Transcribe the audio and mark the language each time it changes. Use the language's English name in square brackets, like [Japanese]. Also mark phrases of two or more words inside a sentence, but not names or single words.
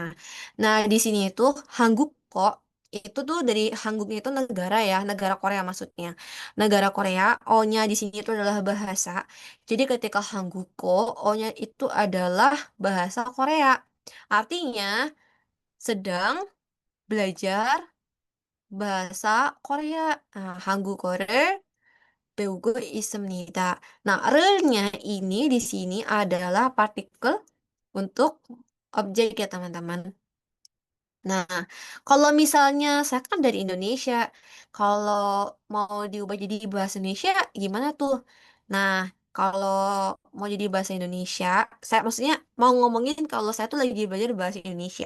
[Indonesian] Nah, di sini itu Hanguk kok itu tuh dari Hanguknya itu negara ya, negara Korea maksudnya. Negara Korea, O-nya di sini itu adalah bahasa. Jadi ketika Hangguko, O-nya itu adalah bahasa Korea. Artinya sedang belajar bahasa Korea. Nah, [Korean] Hangguko를 배우고 있습니다. [Indonesian] Nah, relnya ini di sini adalah partikel untuk objek ya teman-teman. Nah, kalau misalnya saya kan dari Indonesia, kalau mau diubah jadi bahasa Indonesia gimana tuh? Nah, kalau mau jadi bahasa Indonesia, saya maksudnya mau ngomongin kalau saya tuh lagi belajar bahasa Indonesia.